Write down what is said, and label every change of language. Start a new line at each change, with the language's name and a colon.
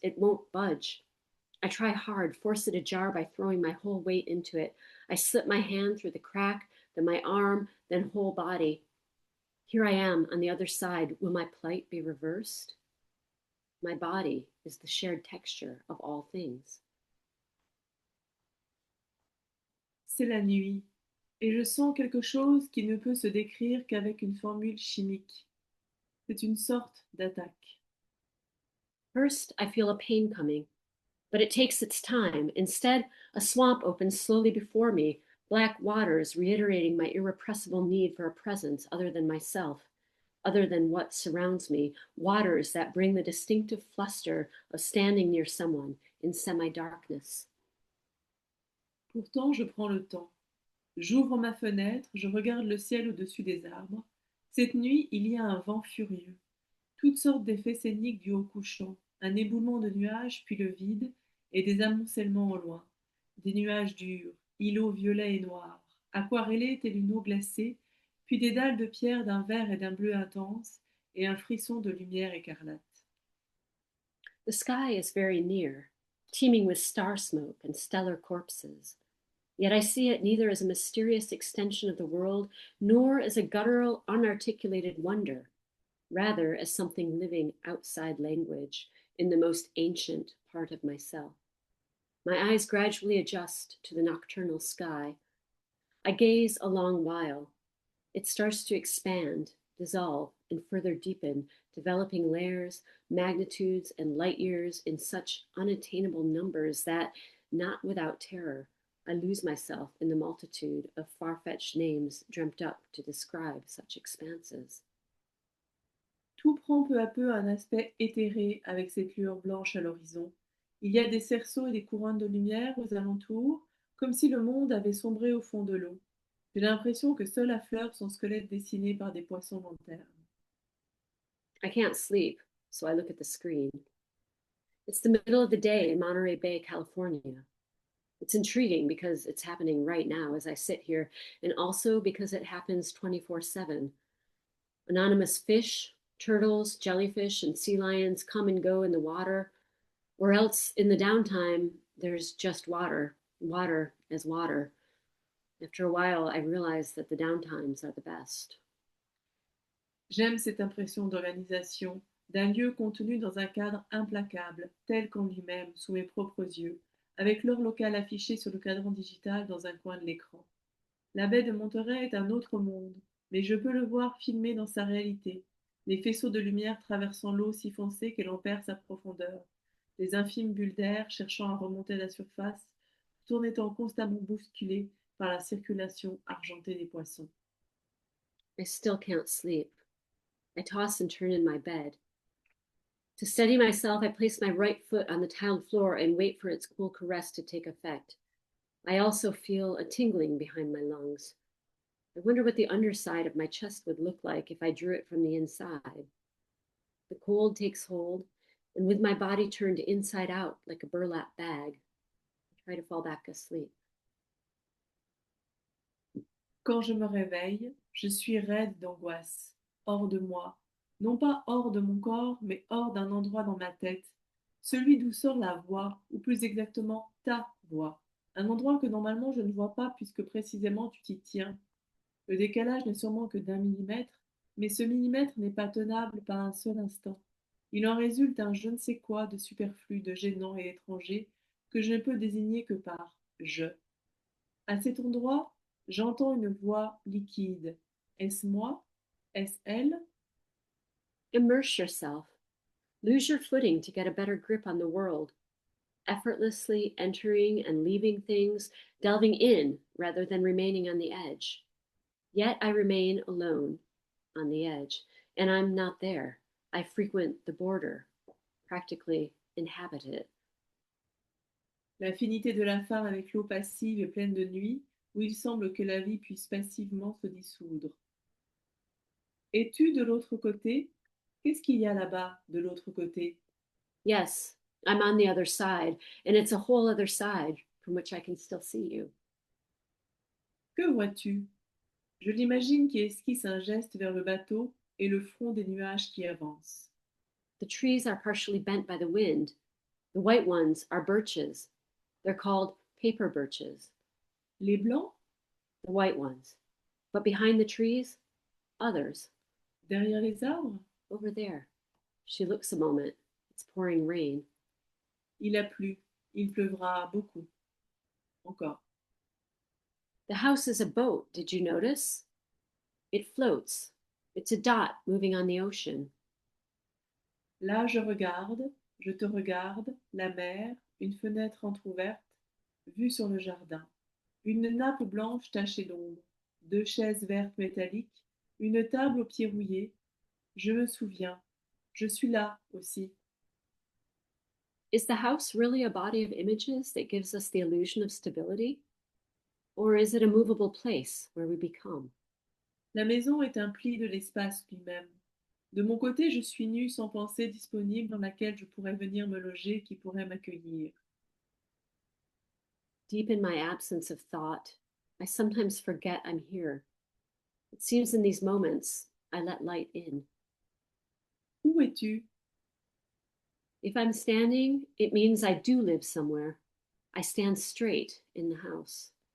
English: It won't budge. I try hard, force it ajar by throwing my whole weight into it. I slip my hand through the crack, then my arm, then whole body. Here I am on the other side. Will my plight be reversed? My body is the shared texture of all things.
French: C'est la nuit, et je sens quelque chose qui ne peut se décrire qu'avec une formule chimique. C'est une sorte d'attaque.
English: First, I feel a pain coming, but it takes its time. Instead, a swamp opens slowly before me, black waters reiterating my irrepressible need for a presence other than myself, other than what surrounds me, waters that bring the distinctive fluster of standing near someone in semi-darkness.
French: Pourtant, je prends le temps. J'ouvre ma fenêtre, je regarde le ciel au-dessus des arbres. Cette nuit, il y a un vent furieux. Toutes sortes d'effets scéniques du haut couchant, un éboulement de nuages, puis le vide, et des amoncellements au loin. Des nuages durs, îlots violets et noirs, aquarellés telle une eau glacée, puis des dalles de pierre d'un vert et d'un bleu intense, et un frisson de lumière écarlate.
English: The sky is very near, teeming with star smoke and stellar corpses. Yet I see it neither as a mysterious extension of the world, nor as a guttural, unarticulated wonder, rather as something living outside language in the most ancient part of myself. My eyes gradually adjust to the nocturnal sky. I gaze a long while. It starts to expand, dissolve, and further deepen, developing layers, magnitudes, and light years in such unattainable numbers that, not without terror, I lose myself in the multitude of far-fetched names dreamt up to describe such expanses.
French: Tout prend peu à peu un aspect éthéré avec cette lueur blanche à l'horizon. Il y a des cerceaux et des couronnes de lumière aux alentours, comme si le monde avait sombré au fond de l'eau. J'ai l'impression que seul affleure son squelette dessiné par des poissons lanternes.
English: I can't sleep, so I look at the screen. It's the middle of the day in Monterey Bay, California. It's intriguing because it's happening right now as I sit here, and also because it happens 24/7. Anonymous fish, turtles, jellyfish, and sea lions come and go in the water, or else in the downtime, there's just water, water as water. After a while, I realize that the downtimes are the best.
French: J'aime cette impression d'organisation, d'un lieu contenu dans un cadre implacable, tel qu'en lui-même, sous mes propres yeux, avec l'heure locale affichée sur le cadran digital dans un coin de l'écran. La baie de Monterey est un autre monde, mais je peux le voir filmé dans sa réalité, les faisceaux de lumière traversant l'eau si foncée qu'elle en perd sa profondeur, les infimes bulles d'air cherchant à remonter à la surface, tout en étant constamment bousculées par la circulation argentée des poissons.
English: I still can't sleep. I toss and turn in my bed. To steady myself, I place my right foot on the tiled floor and wait for its cool caress to take effect. I also feel a tingling behind my lungs. I wonder what the underside of my chest would look like if I drew it from the inside. The cold takes hold, and with my body turned inside out like a burlap bag, I try to fall back asleep.
French: Quand je me réveille, je suis raide d'angoisse, hors de moi, non pas hors de mon corps, mais hors d'un endroit dans ma tête, celui d'où sort la voix, ou plus exactement ta voix, un endroit que normalement je ne vois pas puisque précisément tu t'y tiens. Le décalage n'est sûrement que d'un millimètre, mais ce millimètre n'est pas tenable par un seul instant. Il en résulte un je ne sais quoi de superflu, de gênant et étranger que je ne peux désigner que par je. À cet endroit, j'entends une voix liquide. Est-ce moi? Est-ce elle?
English: Immerse yourself. Lose your footing to get a better grip on the world, effortlessly entering and leaving things, delving in rather than remaining on the edge. Yet I remain alone on the edge, and I'm not there. I frequent the border, practically inhabit it.
French: L'affinité de la femme avec l'eau passive et pleine de nuit, où il semble que la vie puisse passivement se dissoudre. Es-tu de l'autre côté? Qu'est-ce qu'il y a là-bas, de l'autre côté?
English: Yes, I'm on the other side, and it's a whole other side from which I can still see you.
French: Que vois-tu? Je l'imagine qui esquisse un geste vers le bateau et le front des nuages qui avancent.
English: The trees are partially bent by the wind. The white ones are birches. They're called paper birches,
French: Les blancs?
English: the white ones. But behind the trees, others,
French: Derrière les arbres?
English: over there. She looks a moment. It's pouring rain.
French: Il a plu. Il pleuvra beaucoup. Encore.
English: The house is a boat, did you notice? It floats. It's a dot moving on the ocean.
French: Là, je te regarde, la mer, une fenêtre entr'ouverte, vue sur le jardin. Une nappe blanche tachée d'ombre, deux chaises vertes métalliques, une table aux pieds rouillés. Je me souviens. Je suis là aussi.
English: Is the house really a body of images that gives us the illusion of stability? Or is it a movable place where we become?
French: La maison est un pli de l'espace lui-même. De mon côté, je suis nue sans pensée disponible dans laquelle je pourrais venir me loger, qui pourrait m'accueillir.
English: Deep in my absence of thought, I sometimes forget I'm here. It seems in these moments I let light in.
French: Où es-tu?
English: If I'm standing, it means I do live somewhere. I stand straight in the house.